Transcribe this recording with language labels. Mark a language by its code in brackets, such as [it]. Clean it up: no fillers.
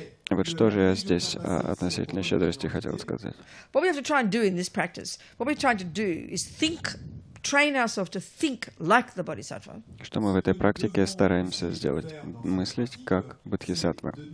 [ru] Вот что же я здесь относительно щедрости хотел сказать. [en] What we have to try and do in this practice, what we're trying to do is train ourselves to think like the Bodhisattva. [ru] Что мы в этой практике стараемся сделать? Мыслить как бодхисаттва.